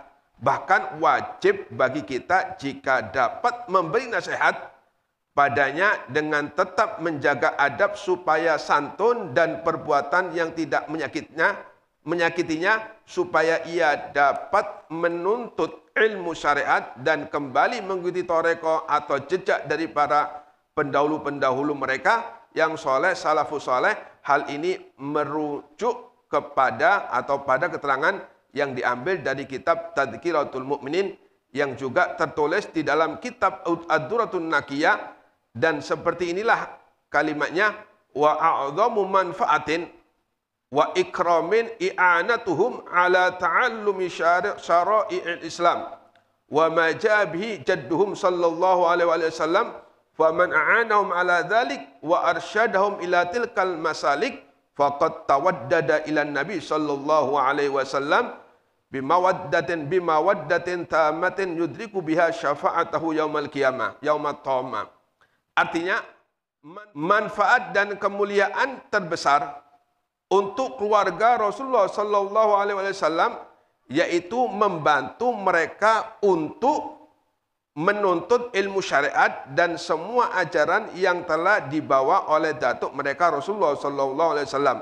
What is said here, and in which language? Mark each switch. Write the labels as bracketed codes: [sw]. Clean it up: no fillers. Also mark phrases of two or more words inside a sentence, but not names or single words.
[id] Bahkan wajib bagi kita jika dapat memberi nasihat padanya dengan tetap menjaga adab supaya santun dan perbuatan yang tidak menyakitinya, supaya ia dapat menuntut ilmu syariat dan kembali mengikuti thariqah atau jejak dari para pendahulu-pendahulu mereka yang soleh, [ar] السلف الصالح. [id] Hal ini merujuk kepada atau pada keterangan yang diambil dari kitab Tadhkiratul Mu'minin yang juga tertulis di dalam kitab Ad-Durratun Nakiyah, dan seperti inilah kalimatnya, [ar] وأعظم منفعة وإكرام إعانتهم على تعلم شرائع الإسلام وما جاء به جدهم صلى الله عليه وسلم فمن أعانهم على ذلك وأرشدهم إلى تلك المسالك فقد تودد إلى النبي صلى الله عليه وسلم بمودة تامة يدرك بها شفاعته يوم القيامة يوم الطامة. [id] Artinya manfaat dan kemuliaan terbesar untuk keluarga Rasulullah [ar] صلى الله عليه وسلم [id] yaitu membantu mereka untuk menuntut ilmu syariat dan semua ajaran yang telah dibawa oleh datuk mereka Rasulullah [ar] صلى الله عليه وسلم.